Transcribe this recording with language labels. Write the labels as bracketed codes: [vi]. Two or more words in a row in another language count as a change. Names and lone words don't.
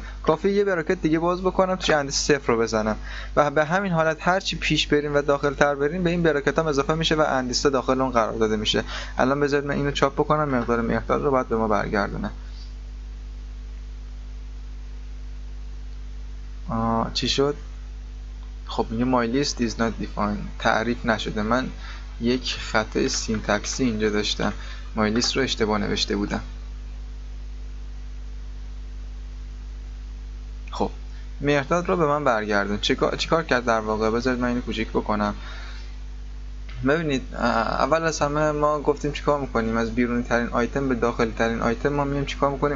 [fa] کافیه یه براکت دیگه باز بکنم توی اندیس 0 رو بزنم و به همین حالت هر چی پیش بریم و داخل تر بریم به این براکت هم اضافه میشه و اندیس داخل اون قرار داده میشه. الان بذارید من اینو چاپ بکنم، مقدار مهرداد رو بعد به ما برگردونه. چی شد؟ خب میگه [en] my list is not defined، [fa] تعریف نشده. من یک خطای سینتکسی اینجا داشتم، [en] my list [fa] رو اشتباه نوشته بودم. خب مهرداد رو به من برگردون. چیکار کرد در واقع؟ بذارید من اینو کوچیک بکنم. ببینید اول از همه ما گفتیم چیکار میکنیم؟ از بیرونی ترین آیتم به داخلی ترین آیتم ما میایم چیکار میکنیم؟